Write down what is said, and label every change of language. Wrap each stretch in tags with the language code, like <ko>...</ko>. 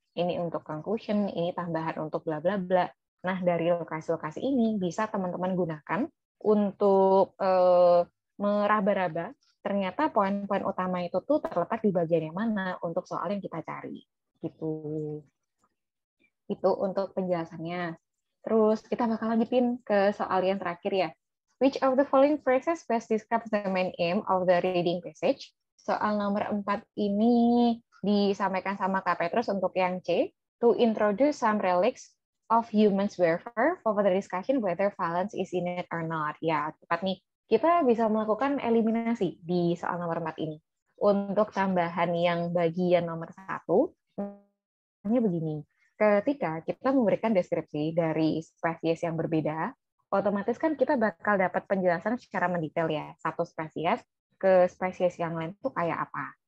<id>ini untuk conclusion, ini tambahan untuk bla bla bla. Nah, dari lokasi-lokasi ini bisa teman-teman gunakan untuk meraba-raba ternyata poin-poin utama itu tuh terletak di bagian yang mana untuk soal yang kita cari. Gitu. Itu untuk penjelasannya. Terus kita bakal lanjutin ke soal yang terakhir ya.</id> <en>Which of the following phrases best describes the main aim of the reading passage?</en> <id>Soal nomor 4 ini disampaikan sama Kak Petrus untuk yang C.</id> <en>To introduce some relics of humans warfare for the discussion whether violence is in it or not.</en> <id>Ya, tepat nih. Kita bisa melakukan eliminasi di soal nomor 4 ini. Untuk tambahan yang bagian nomor 1, hanya begini. Ketika kita memberikan deskripsi dari spesies yang berbeda, otomatis kan kita bakal dapat penjelasan secara mendetail ya, satu spesies ke spesies yang lain itu kayak apa.</id>